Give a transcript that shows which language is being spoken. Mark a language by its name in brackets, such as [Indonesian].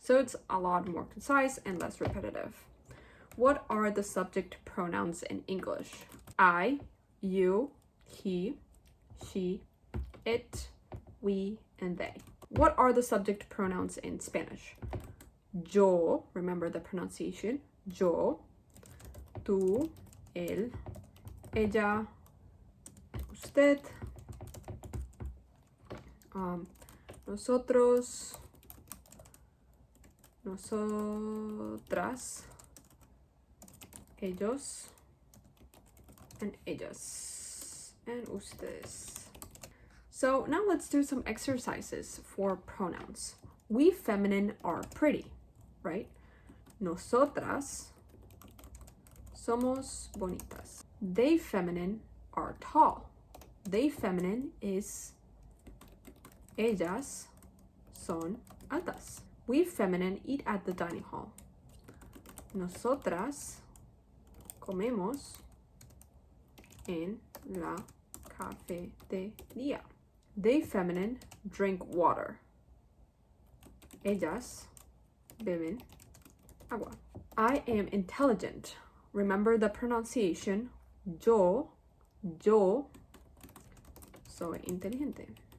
[English] So it's a lot more concise and less repetitive. What are the subject pronouns in English? I, you, he, she, it, we, and they. What are the subject pronouns in Spanish? Yo, remember the pronunciation. [Spanish] Yo, tú, él, ella, usted, nosotros, nosotras, ellos, and ellas, and ustedes. [English] So now let's do some exercises for pronouns. We feminine are pretty, right? [Spanish] Nosotras somos bonitas. [English] They feminine are tall. They feminine is [Spanish] ellas son altas. [English] We feminine eat at the dining hall. [Spanish] Nosotras comemos en la cafetería. [English] They feminine drink water. [Spanish] Ellas beben agua. [English] I am intelligent. Remember the pronunciation. [Spanish] Yo soy inteligente.